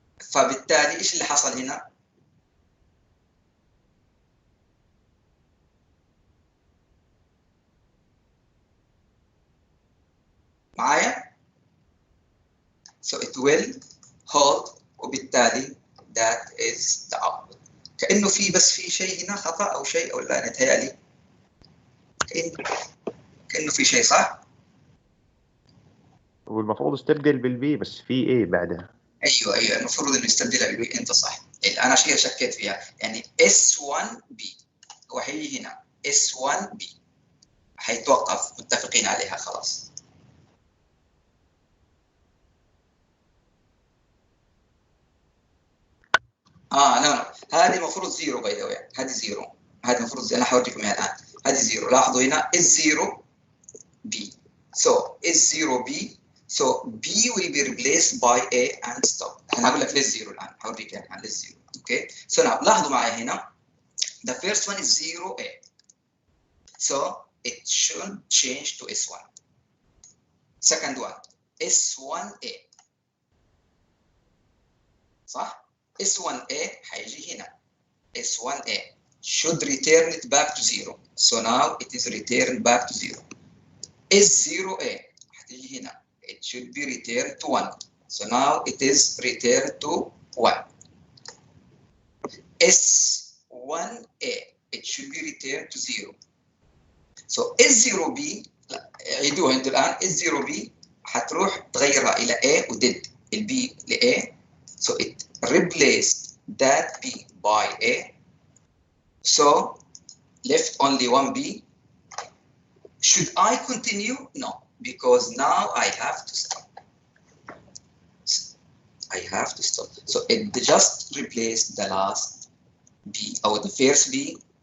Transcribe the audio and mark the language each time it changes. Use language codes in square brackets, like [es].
[ar] فبالتالي ايش اللي حصل هنا؟ معايا؟ [en] So it will hold, وبالتالي that is the output. [ar] كأنه في بس في شيء هنا خطأ أو شيء، أو لا نتهيألي كأنه في شيء صح؟ والمفروض استبدل بالبي، بس في ايه بعدها. ايوه المفروض انه يستبدلها بالبي. انت صح، انا شيء شكيت فيها. يعني S1B وهي هنا S1B حيتوقف، متفقين عليها خلاص. لا هذه المفروض زيرو باي ذا واي، هذه زيرو، هذه المفروض انا حوريكم اياها الان. هذه زيرو، لاحظوا هنا S0B. [en] So S0B. So B will be replaced by A and stop. [ar] أنا هقول لك ليش زيرو الآن، هوريك الآن ليش زيرو. [en] Okay. So now [ar] لاحظوا معي هنا. [en] The first one is 0A. So it should change to S1. Second one S1A. [ar] صح؟ S1A حيجي هنا. [en] S1A should return it back to 0. So now it is returned back to 0. [ar] S0A حتيجي هنا. [en] It should be returned to 1. So now it is returned to 1. S1A, it should be returned to 0. [ar] So S0B, عيدوها انتوا الآن. S0B حتروح تغيرها إلى A ودد الB ل A. [en] So it replaced that B by A. So left only one B. Should I continue? No. Because now I have to stop. I have to stop. So it just replaced the last B, or the first B.